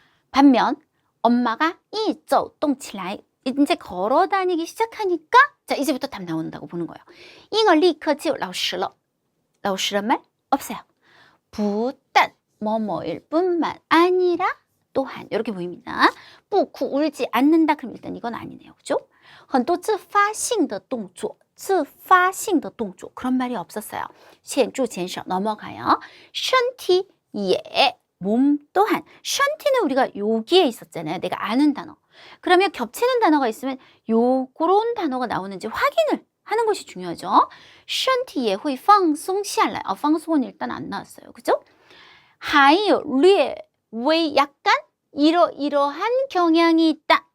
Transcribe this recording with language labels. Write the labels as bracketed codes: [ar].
[ko] 반면 엄마가 [zh] 一走动起来 [ko] 이제 걸어 다니기 시작하니까 자, 이제부터 답 나온다고 보는 거예요. [zh] 婴儿立刻就老实了.老实란 [ko] 말 없어요. 不但 뭐뭐일 뿐만 아니라 또한 이렇게 보입니다. 不哭 울지 않는다. 그럼 일단 이건 아니네요. 그죠? [zh] 很多自发性的动作自发性的动作 [ko] 그런 말이 없었어요. [zh] 显著减少 [ko] 넘어가요. [zh] 身体也 [ko] 몸 또한. 身体는 우리가 여기에 있었잖아요. 내가 아는 단어. 그러면 겹치는 단어가 있으면 요런 단어가 나오는지 확인을 하는 것이 중요하죠. [zh] 身体也会放松下来. [ko] 방송은 일단 안 나왔어요. 그죠? [zh] 还有略微 [ko] 약간 이러이러한 경향이 있다.